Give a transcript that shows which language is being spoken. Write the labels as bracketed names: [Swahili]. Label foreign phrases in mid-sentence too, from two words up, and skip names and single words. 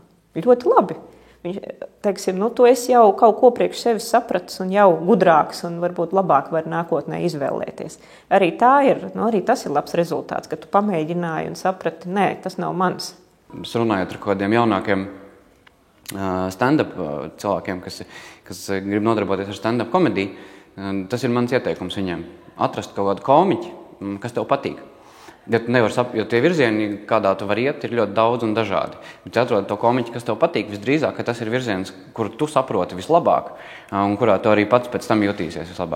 [Latvian] Ļoti labi. Viņš, teiksim, tu esi jau kaut ko priekš sevis sapratis un jau gudrāks un varbūt labāk var nākotnē izvēlēties. Arī tas ir labs rezultāts, ka tu pamēģināji un saprati, nē, tas nav mans. Runājot ar kādiem jaunākiem stand-up cilvēkiem, kas grib nodarboties ar stand-up komediju, tas ir mans ieteikums viņiem. Atrast kaut kādu komiķi, kas tev patīk. Jo tie virzieni, kādā tu vari iet, ir ļoti daudz un dažādi. Bet atrod to komiķi, kas tev patīk, visdrīzāk, ka tas ir virziens, kuru tu saproti vislabāk un kurā tu arī pats pēc tam jutīsies vislabāk.